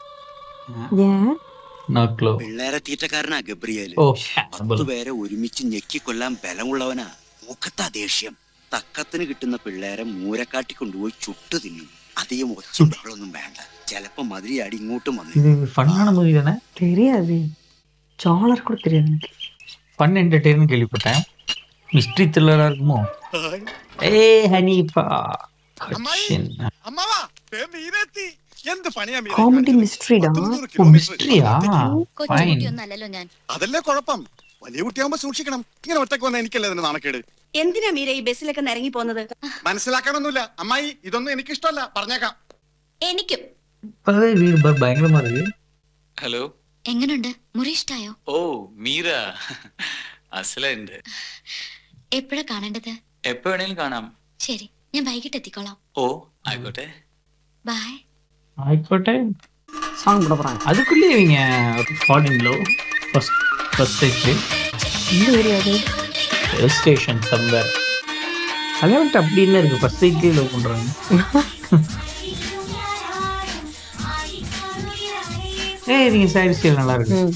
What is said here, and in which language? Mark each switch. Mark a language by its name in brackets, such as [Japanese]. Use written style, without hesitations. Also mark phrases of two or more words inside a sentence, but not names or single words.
[Malayalam] പിള്ളേരെ തീറ്റക്കാരനാ ഗബ്രിയേല്. 10 പേരെ ഒരുമിച്ച് ഞെക്കിക്കൊല്ലാൻ ബലമുള്ളവനാ. മൂക്കത്താ ദേഷ്യം. തക്കത്തിന് കിട്ടുന്ന പിള്ളേരെ മൂരക്കാട്ടി കൊണ്ടുപോയി ചുട്ടു തിന്നും. അധികം ഒച്ചൊന്നും വേണ്ട. ചിലപ്പോ മതിരിയാടി ഇങ്ങോട്ടും വന്നു. [Tamil] தெரியாது. ஜாலர் கூட தெரியாது எனக்கு. [English] fun entertainment [Tamil] கேள்விப்பட்டேன். [English] mystery thrillera [Tamil] இருக்குமோ? ஹனிஃபா [English] comedy mysteryda. [Malayalam] മിസ്ട്രിയാ? ഫൈൻ. അതല്ലേ കുഴപ്പം. വലിയ കുട്ടിയാകുമ്പോ സൂക്ഷിക്കണം. ഇങ്ങനെ ഒറ്റക്ക് വന്ന എനിക്കല്ലേ അതിന് നാണക്കേട്. എന്തിനാ മീര ഈ ബസ്സിലൊക്കെ ഇറങ്ങി പോകുന്നത്? മനസ്സിലാക്കാനൊന്നുമില്ല അമ്മായി. ഇതൊന്നും എനിക്ക് ഇഷ്ടമല്ല, പറഞ്ഞേക്കാം. എനിക്കും. വീട് ഭയങ്കരമാ இருக்கு. ഹലോ, എങ്ങനുണ്ട്? മുറി ഇഷ്ടായോ? ഓ മീര അസലുണ്ട്. എപ്പോഴാ കാണേണ്ടത്? എപ്പോ വേണേലും കാണാം. ശരി, ഞാൻ വൈകിട്ട് എത്തിക്കോളാം. ഓ ആയിക്കോട്ടെ. ബൈ. ஆயிக்கோட்டே. [Tamil] சாங் போட போறாங்க. அதுக்குள்ளே இவங்க [English] fall in love. first stage [Tamil] இந்த ஏரியா அது [English] hill station somewhere. [Tamil] கல்யாணம் அப்படின்னு இருக்கு. [English] first stagelaye [Tamil] லவ் பண்றாங்க. இவங்க [English] side style [Tamil] நல்லா இருக்கு.